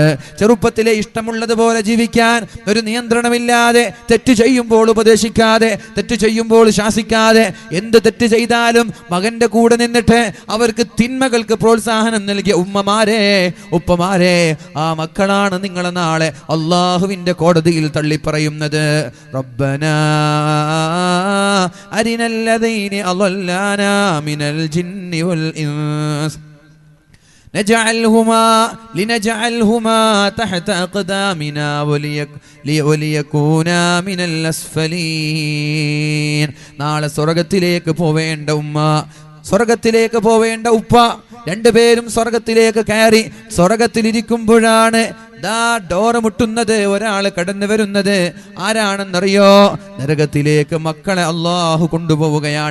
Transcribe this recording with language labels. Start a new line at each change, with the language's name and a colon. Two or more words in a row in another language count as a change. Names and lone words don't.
Malayalam: ചെറുപ്പത്തിലെ ഇഷ്ടമുള്ളതുപോലെ ജീവിക്കാൻ ഒരു നിയന്ത്രണമില്ലാതെ, തെറ്റ് ചെയ്യുമ്പോൾ ഉപദേശിക്കാതെ, തെറ്റ് ചെയ്യുമ്പോൾ ശാസിക്കാതെ, എന്ത് തെറ്റ് ചെയ്താലും മകന്റെ കൂടെ നിന്നിട്ട് അവർക്ക് തിന്മകൾക്ക് പ്രോത്സാഹനം നൽകിയ ഉപ്പമാരെ, ആ മക്കളാണ് നിങ്ങളെ നാളെ അള്ളാഹുവിന്റെ കോടതിയിൽ തള്ളിപ്പറയുന്നത്.
Arabic: ربنا أرنا اللذين أضلانا من الجن والإنس لنجعلهما تحت أقدامنا وليكونا من الأسفلين.
Malayalam: നാളെ സ്വർഗ്ഗത്തിലേക്ക് പോവേണ്ട ഉമ്മ, സ്വർഗ്ഗത്തിലേക്ക് പോവേണ്ട ഉപ്പ, രണ്ടുപേരും സ്വർഗ്ഗത്തിലേക്ക് കയറി സ്വർഗ്ഗത്തിലിരിക്കുമ്പോഴാണ് ദാ ഡോറ് മുട്ടുന്നത്, ഒരാൾ കടന്നു വരുന്നത് ആരാണെന്നറിയോ? നരകത്തിലേക്ക് മക്കളെ അള്ളാഹു കൊണ്ടുപോവുകയാണ്.